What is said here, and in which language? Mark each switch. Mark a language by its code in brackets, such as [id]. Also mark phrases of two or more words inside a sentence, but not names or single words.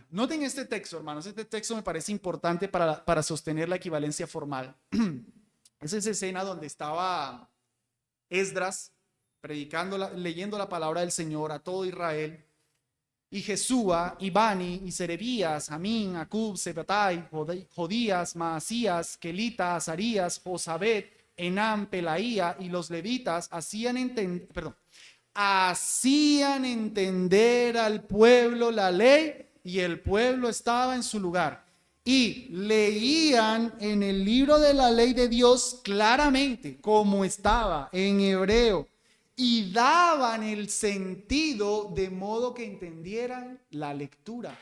[es] Noten este texto, hermanos. Este texto me parece importante para sostener la equivalencia formal. Es esa escena donde estaba Esdras predicando, leyendo la palabra del Señor a todo Israel, y Jesúa, y Bani, y Serebías, Amín, Acub, Sebatai, Jodías, Maasías, Kelita, Azarías, Josabet, Enam, Pelaía y los levitas hacían entender al pueblo la ley, y el pueblo estaba en su lugar. Y leían en el libro de la ley de Dios claramente, como estaba en hebreo, y daban el sentido de modo que entendieran la lectura.